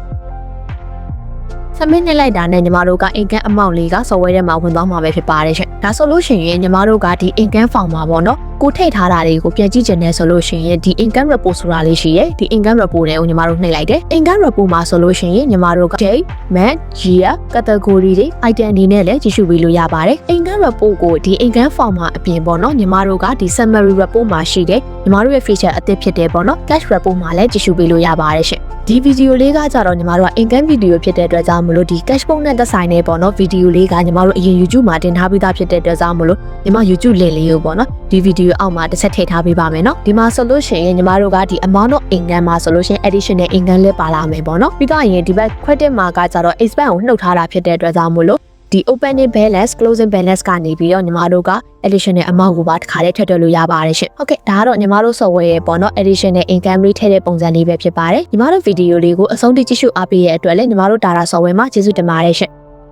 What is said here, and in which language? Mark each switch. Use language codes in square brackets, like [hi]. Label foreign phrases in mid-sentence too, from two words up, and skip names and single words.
[my] submit နှိပ်လိုက်တာနဲ့ညီမတို့က [en] income amount [my] လေးက software ထဲမှာဝင်သွားမှာပဲဖြစ်ပါတယ်ရှင်ဒါဆိုလို့ရှိရင်ညီမတို့ကဒီ [en] income form [my] မှာပေါ့နော်ကိုထည့်ထားတာတွေကိုပြန်ကြည့်ချင်တယ်ဆိုလို့ရှိရင်ဒီ [en] income report [my] ဆိုတာလေးရှိရဲ့ဒီ [en] income report [my] တွေကိုညီမတို့နှိပ်လိုက်တယ် [en] income report [my] မှာဆိုလို့ရှိ ရင်ညီမတို့က [en] date month year category [my] တွေ item တွေနဲ့လည်းကြည့်ရှုပြီးလို့ရပါတယ် [en] income report [my] ကိုဒီ [en] income form [my] မှာအပြင်ပေါ့နော်ညီမတို့ကဒီ [en] summary report [my] မှာရှိတဲ့ညီမတို့ရဲ့ feature အသစ်ဖြစ်တယ်ပေါ့နော် cash report မှာလည်းကြည့်ရှုပြီးလို့ရပါတယ်ရှင်ဒီဗီဒီယိုလေးကကြတော့ညီမတို့က [en] income video [my] ဖြစ်တဲ့အတွက်ကြောင့်မလို့ဒီ [en] cash book [my] နဲ့သက်ဆိုင်တဲ့ပေါ့နော်ဗီဒီယိုလေးက ညီမတို့အရင် YouTube မှာတင်ထားပြီးသားဖြစ်တဲ့အတွက်ကြောင့်မလို့ညီမ [en] YouTube link [my] လေးကိုပေါ့နော်ဒီဗီဒီယိုအောက်မှာတစ်ချက်ထည့်ထားပေးပါမယ်နော်ဒီမှာဆိုလို့ရှိရင်ညီမတို့ကဒီ [en] amount of income [my] မှာဆိုလို့ရှိရင် [en] additional income [my] လေးပါလာမယ်ပေါ့နော်ပြီးတော့ရင်ဒီဘက် credit မှာကကြတော့ expense ကိုနှုတ်ထားတာဖြစ်တဲ့အတွက်ကြောင့်မလို့ဒီ [en] opening balance closing balance [my] ကနေပြီးတော့ညီမတို့က [en] additional amount [my] ကိုပါတစ်ခါလေးထည့်လို့ရပါတယ်ရှင်ဟုတ်ကဲ့ဒါကတော့ညီမတို့ software ရဲ့ပေါ့နော် additional income လေးထည့်တဲ့ပုံစံလေးပဲဖြစ်ပါတယ်ညီမတို့ဗီဒီယိုလေးကိုအဆုံးထိကြည့်ရှုအားပေးရတဲ့အတွက်လည်းညီမတို့ [en] Data software [my] မှာကျေးဇူးတင်ပါတယ်ရှင်